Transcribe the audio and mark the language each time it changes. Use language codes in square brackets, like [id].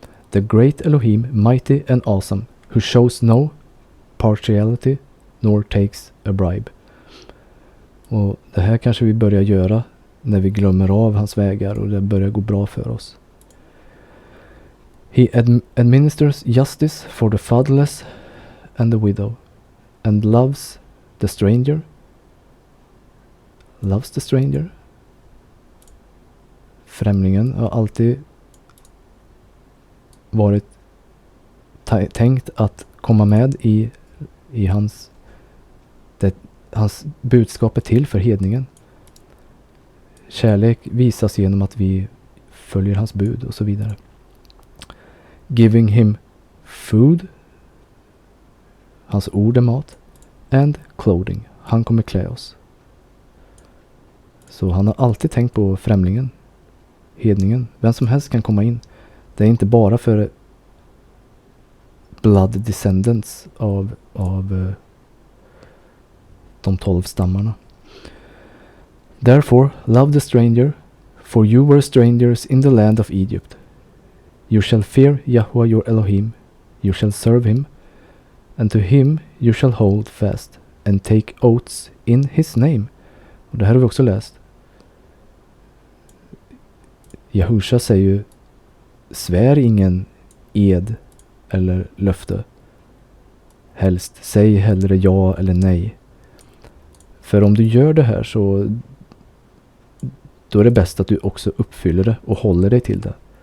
[en] The great Elohim, mighty and awesome, who shows no partiality nor takes a bribe. [sv] Och det här kanske vi börjar göra när vi glömmer av hans vägar och det börjar gå bra för oss. [en] He administers justice for the fatherless and the widow and loves the stranger. Loves the stranger. [sv] Främlingen har alltid varit tänkt att komma med i hans budskap är till för hedningen. Kärlek visas genom att vi följer hans bud och så vidare. [en] Giving him food. [sv] Hans ord är mat. [en] And clothing. [sv] Han kommer klä oss. Så han har alltid tänkt på främlingen. Hedningen. Vem som helst kan komma in. Det är inte bara för [en] blood descendants [sv] av de 12 stammarna. [en] Therefore, love the stranger, for you were strangers in the land of Egypt. You shall fear Yahweh your Elohim, you shall serve him, and to him you shall hold fast, and take oaths in his name. [sv] Och det här har vi också läst. Jahusha säger ju, svär ingen ed eller löfte. Helst, säg hellre ja eller nej. För om du gör det här så då är det bäst att du också uppfyller det och håller dig till det.